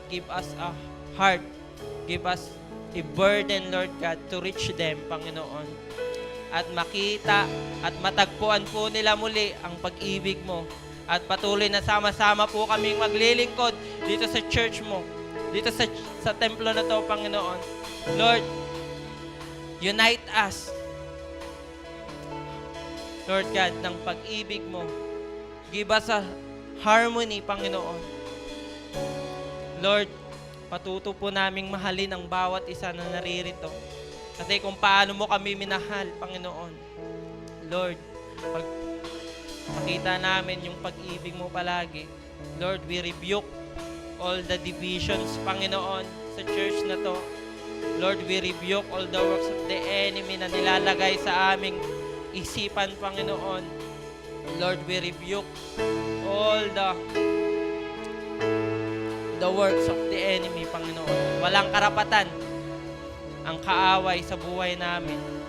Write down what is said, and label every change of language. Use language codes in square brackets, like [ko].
[en] Give us a heart, give us a burden, Lord God, to reach them, Panginoon. [tl] At makita at matagpuan po nila muli ang pag-ibig mo. At patuloy na sama-sama po kaming maglilingkod dito sa church mo, dito sa templo na to, Panginoon. [en] Lord, unite us, Lord God, ng pag-ibig mo. [tl] Give us a harmony, Panginoon. Lord, patuto po naming mahalin ang bawat isa na naririto. Kasi kung paano mo kami minahal, Panginoon. Lord, pag makita namin yung pag-ibig mo palagi. [en] Lord, we rebuke all the divisions, Panginoon, sa church na to. Lord, we rebuke all the works of the enemy na nilalagay sa aming isipan, Panginoon. Lord, we rebuke all the works of the enemy, Panginoon. [tl] Walang karapatan ang kaaway sa buhay namin.